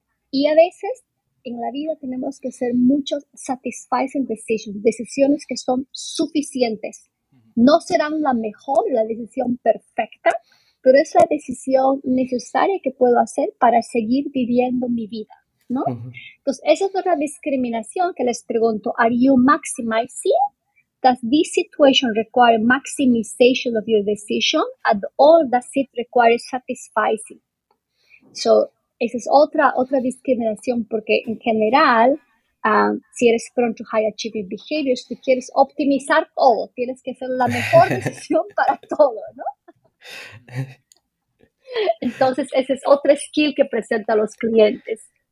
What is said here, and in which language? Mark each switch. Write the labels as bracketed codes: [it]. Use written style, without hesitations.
[es] Y a veces en la vida tenemos que hacer muchos satisfying decisions, decisiones que son suficientes. No serán la mejor, la decisión perfecta, pero es la decisión necesaria que puedo hacer para seguir viviendo mi vida, ¿no? Entonces, esa es otra discriminación que les pregunto. [en] Are you maximizing? Does this situation require maximization of your decision, or does it require satisfying? [es] So, esa es otra discriminación, porque en general, si eres prone to high achieving behaviors, tú quieres optimizar todo, tienes que hacer la mejor decisión para todo, ¿no? Entonces, ese es otro skill que presenta a los clientes.